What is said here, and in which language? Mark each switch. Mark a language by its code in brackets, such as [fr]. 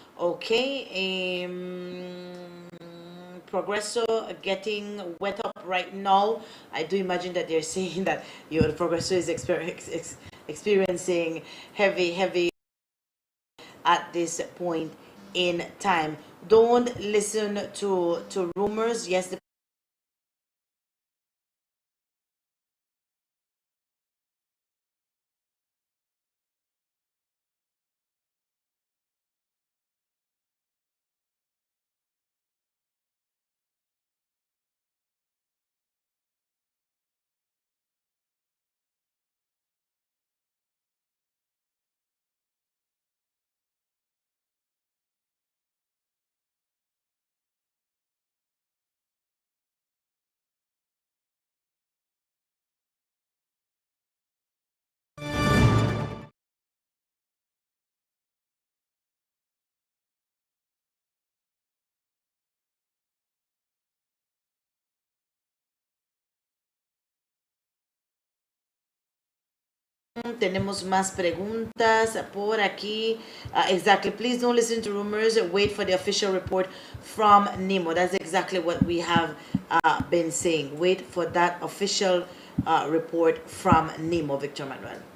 [en] Ok, Progresso getting wet up right now. I do imagine that they're saying that your Progresso is experiencing heavy at this point in time. Don't listen to rumors. Yes, the [es] Tenemos más preguntas por aquí. [en] Exactly. Please don't listen to rumors. Wait for the official report from NEMO. That's exactly what we have been saying. Wait for that official report from NEMO, Victor Manuel.